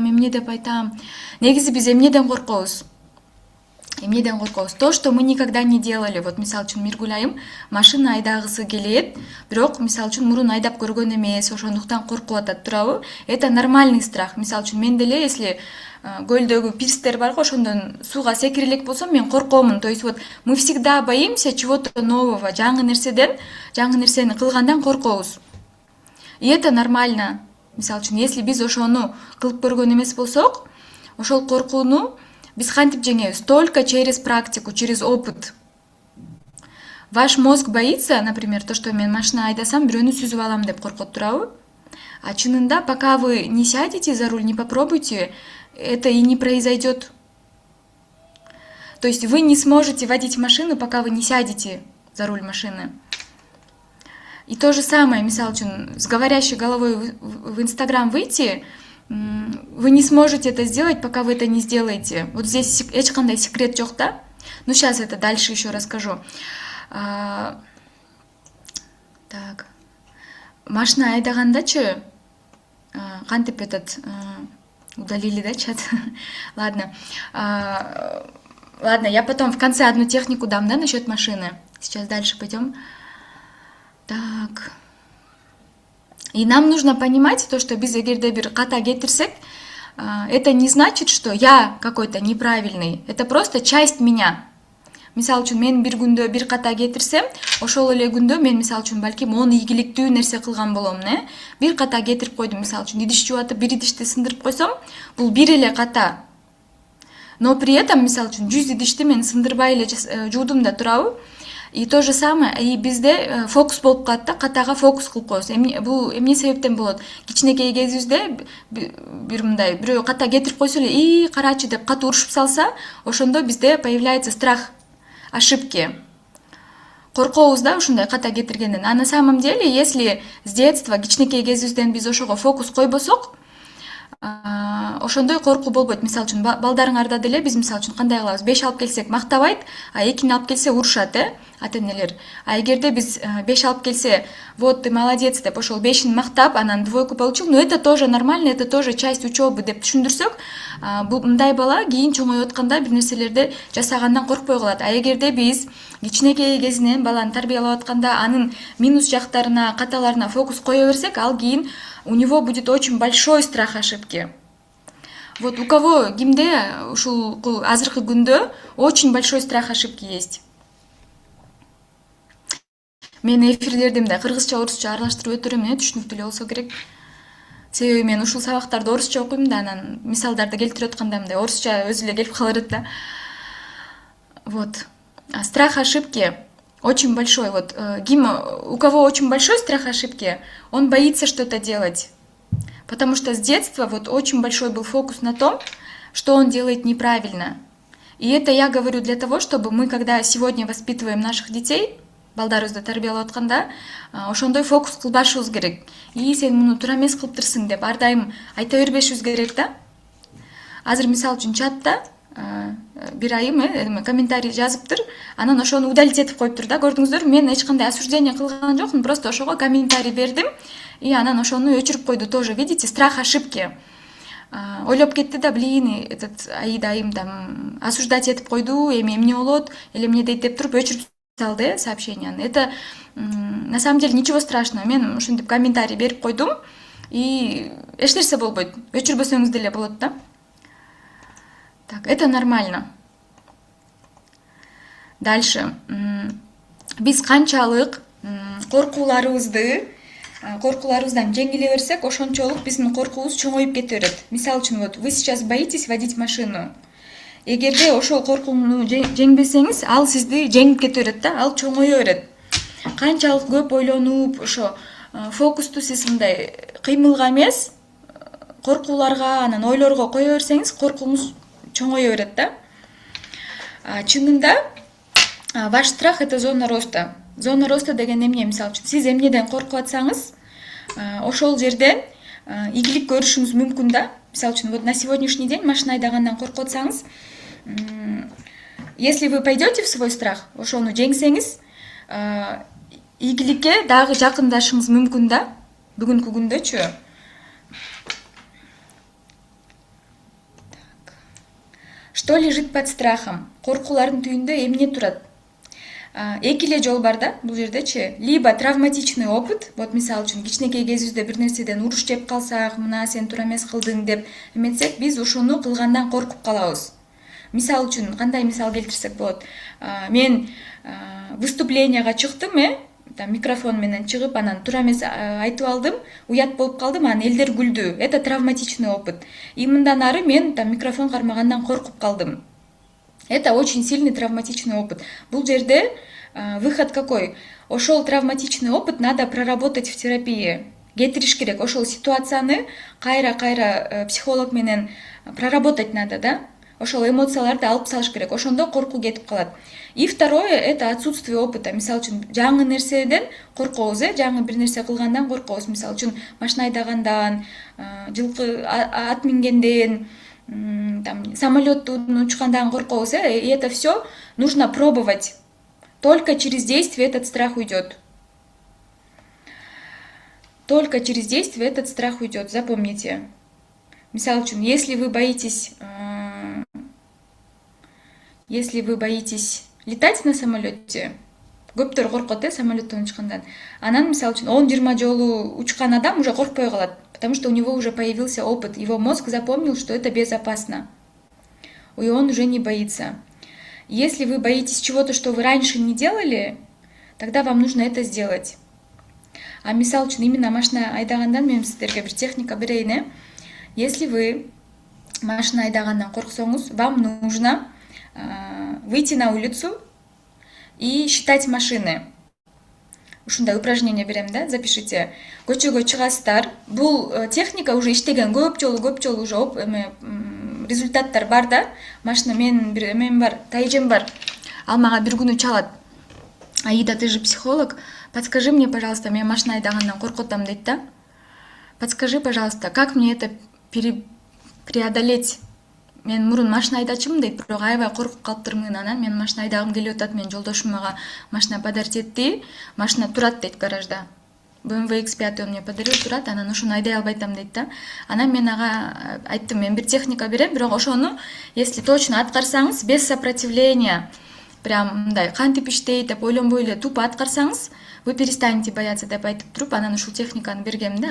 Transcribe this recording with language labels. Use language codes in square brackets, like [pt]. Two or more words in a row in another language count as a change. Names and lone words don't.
[ky] Негизи биз эмнеден коркобуз? [ru] То, что мы никогда не делали. [ky] Вот мисалы үчүн Миргүл айым машина айдагысы келет, бирок мисалы үчүн мурун айдап көргөн эмес, ошондуктан коркуп атат, туурабы? [ru] Это нормальный страх. [ky] Мисалы үчүн мен деле, если көлдөгү пирстер бар го, ошондон сууга секире элек болсом мен коркомун. [ru] То есть вот мы всегда боимся чего-то нового, [ky] жаңы нерсени кылгандан коркобуз. [ru] И это нормально. [ky] Мисалы үчүн, если биз ошону кылып көргөн эмес болсок, ошол коркууну биз кантип жеңебиз? [ru] Только через практику, через опыт. Ваш мозг боится, например, то, что [ky] мен машина айдасам, бирөөнү сүзүп алам деп коркот, туурабы? А чынында, [ru] пока вы не сядете за руль, не попробуйте, это и не произойдет. То есть вы не сможете водить машину, пока вы не сядете за руль машины. И то же самое, [ky] мисалы үчүн, [ru] с говорящей головой в Инстаграм выйти, вы не сможете это сделать, пока вы это не сделаете. Вот здесь [ky] эч кандай секрет жок, да? [ru] Ну, сейчас это дальше еще расскажу. Так. [ky] Машина айдагандачы, кантип этот... [ru] Удалили, да, чат? Ладно. Ладно, я потом в конце одну технику дам, да, насчет машины. Сейчас дальше пойдем. Так. И нам нужно понимать то, что [ky] биз эгерде бир ката кетирсек, [ru] это не значит, что я какой-то неправильный. Это просто часть меня. [ky] Мисалы үчүн мен бир күндө бир ката кетирсем, ошол эле күндө мен мисалы үчүн балким 10 ийгиликтүү нерсе кылган болом, бир ката кетирип койдум, мисалы үчүн идиш жуатып, бир идишти сындырып койсом, бул бир эле ката. [ru] Но при этом, [ky] мисалы үчүн, 100 идишти мен сындырбай эле жуудум да, туурабы? [ru] И то же самое, и [ky] бизде фокус болуп калат да, катага фокус кылып коебуз. Бул эмне себептен болот? Кичинекей кезибизде бир мындай бирөө ката кетирип койсо эле, карачы деп катуу урушуп салса, ошондо бизде [ru] появляется страх ошибки. [ky] Коркобуз да ушундай ката кетиргенден. [ru] А на самом деле, если с детства, [ky] кичинекей кезибизден биз ошого фокус койбосок, ошондой коркуу болбойт. Мисалы үчүн балдарыңарда деле биз мисалы үчүн кандай кылабыз? 5 алып келсек мактабайт, а 2 алып келсе урушат, ата-энелер. А эгерде биз 5 алып келсе, [ru] вот ты молодец [ky] деп ошол 5-ин мактап, анан [ru] двойку получил, но это тоже нормально, это тоже часть учебы [ky] деп түшүндүрсөк, бул мындай бала кийин чоңоюп атканда бир нерселерди жасагандан коркпой калат. А эгерде биз кичинекей кезинен баланы тарбиялап атканда анын минус жактарына, каталарына фокус кое берсек, ал кийин [ru] у него будет очень большой страх ошибки. Вот у кого [ky] кимде ушул азыркы күндө [ru] очень большой страх ошибки есть. [ky] Мен эфирлерди мындай кыргызча, орусча аралаштырып өтөрөм, түшүнүктүү эле болсо керек. Себеби мен ушул сабактарды орусча окуйм да, анан мисалдарды келтирип атканда мындай орусча өзү эле келип кала берет да. [ru] Вот. Страх ошибки очень большой. Вот у кого очень большой страх ошибки, он боится что-то делать. Потому что с детства вот очень большой был фокус на том, что он делает неправильно. И это я говорю для того, чтобы мы, когда сегодня воспитываем наших детей, [ky] балдарыбызды тарбиялап атканда, ошондой фокус кылбашыбыз керек. И сен муну туура эмес кылыптырсың деп ар дайым айта бербешибиз керек да. Азыр мисалы үчүн чатта бир айым комментарий жазыптыр, анан ошону удалить этип коюптур да. Көрдүңүздөр, мен эч кандай осуждение кылган жокмун, просто ошого комментарий бердим и анан ошону өчүрүп койду тоже. [ru] Видите, страх ошибки. [ky] Ойлоп кетти да, [ru] блин, этот [ky] Аида айым там осуждать этип койду, эмне болот, или эмне дейт деп туруп өчүрүп салды сообщенияны. [ru] Это на самом деле ничего страшного. [ky] Мен ушинтип комментарий берип койдум и эч нерсе болбойт. Өчүрбөсөңүз деле болот да. [ru] Так, это нормально. Дальше. [ky] Биз канчалык коркууларыбыздан жеңиле берсек, ошончолук биздин коркуубуз чоңоюп кете берет. Мисалы үчүн, [ru] вот вы сейчас боитесь водить машину. [ky] Эгерде ошол коркууну жеңбесеңиз, ал сизди жеңип кете берет да, ал чоңое берет. Канчалык көп ойлонуп, ошо фокусту сиз мындай кыймылга эмес, коркууларга, анан ойлорго кое берсеңиз, коркууңуз чоңое берет да. [ru] Чынында ваш страх — это зона роста. [ky] Зона роста деген эмне? Мисалы үчүн, сиз эмнеден коркуп атсаңыз, ошол жерден ийгилик көрүшүңүз мүмкүн да. Мисалы үчүн, [ru] вот на сегодняшний день [ky] машина айдагандан коркуп атсаңыз, [ru] если вы пойдете в свой страх, [ky] ошону жеңсеңиз, ийгиликке дагы жакындашыңыз мүмкүн да. Бүгүнкү күндөчү. [ru] Что лежит под страхом? [ky] Коркуулардын түйүндө эмне турат? Эки эле жол бар да бул жердечи. [ru] Либо травматичный опыт, [ky] вот мисалы үчүн кичинекей кезибизде бир нерседен уруш жеп калсак, мына сен туура эмес кылдың деп эметсек, биз ошону кылгандан коркуп калабыз. Мисалы үчүн кандай мисал келтирсек болот? Мен выступлениега чыктым, там микрофон менен чыгып, анан туура эмес айтып алдым, уят болуп калдым, анан элдер күлдү. [ru] Это травматичный опыт. [ky] И мындан ары мен там микрофон кармагандан коркуп калдым. [ru] Это очень сильный травматичный опыт. [ky] Бул жерде [ru] выход какой? Ошол травматичный опыт надо проработать в терапии. [ky] Кетириш керек. Ошол ситуацияны кайра психолог менен [ru] проработать надо, да? [ky] Ошол эмоцияларды алып салыш керек. Ошондо коркуу кетип калат. [ru] И второе — это отсутствие опыта. [ky] Мисалы үчүн, жаңы нерседен коркобуз, жаңы бир нерсе кылгандан коркобуз. Мисалы үчүн, машина айдагандан, жылкы ат мингенден, там, самолеттун учкандан коркобуз, [ru] и это все нужно пробовать. Только через действие этот страх уйдет. Только через действие этот страх уйдет. Запомните. [ky] Мисалы үчүн, [ru] если вы боитесь летать на самолете, [ky] көптөр коркот, самолеттон учкандан. Анан, мисалы үчүн, 10-20 жолу учкан адам уже коркпой калат, [ru] потому что у него уже появился опыт. Его мозг запомнил, что это безопасно. И он уже не боится. Если вы боитесь чего-то, что вы раньше не делали, тогда вам нужно это сделать. [ky] А мисалы үчүн, именно машина айдагандан мен сиздерге бир техника берейин. [ru] Если вы [ky] машина айдагандан корксоңуз, [ru] вам нужно выйти на улицу и считать машины. [ky] Ушундай упражнение берем, да? Запишите. Көчөгө чыгасыздар. Бул техника уже иштеген, көп жолу уже результаттар бар да. Машина менин бир эмем бар, тайжем бар. Ал мага бир күнү чалат. Аида, [ru] ты же психолог. Подскажи мне, пожалуйста, [ky] мен машина айдагандан коркотам дейт да. [ru] Подскажи, пожалуйста, как мне это преодолеть. [ky] Мен мурун машина айдачумун дейт, бирок аябай коркуп калыптырмын. Анан мен машина айдагым келип атат, менин жолдошум мага машина подарить этти. Машина турат дейт гаражда. [ru] BMW X5 он мне подарил, [ky] турат, анан ошону айдай албай атам дейт да. Анан мен ага айттым, мен бир техника берем, бирок ошону [ru] если точно [ky] аткарсаңыз, [ru] без сопротивления, [ky] прям мындай кантип иштейт деп ойлонбой эле тупо аткарсаңыз, [ru] вы перестанете бояться [ky] деп айтып туруп, анан ушул техниканы бергем да.